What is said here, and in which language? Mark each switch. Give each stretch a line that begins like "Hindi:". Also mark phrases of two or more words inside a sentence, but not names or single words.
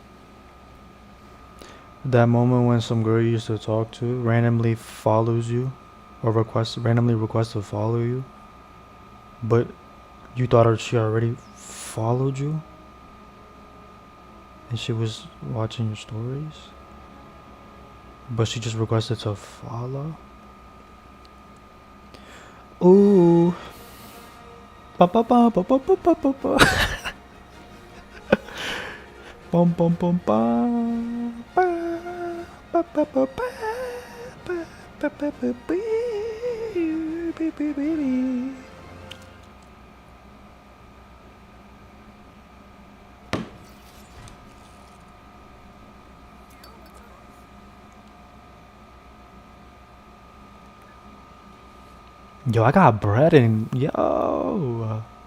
English: That moment when some girl you used to talk to randomly follows you or randomly requests to follow you, but you thought she already followed you and she was watching your stories, but she just requested to follow. Ooh. Ba ba ba ba ba ba ba ba ba. Bum bum bum bum. Ba ba ba ba ba. Ba ba ba ba ba. Ba ba ba ba. Yo, I got bread and yo.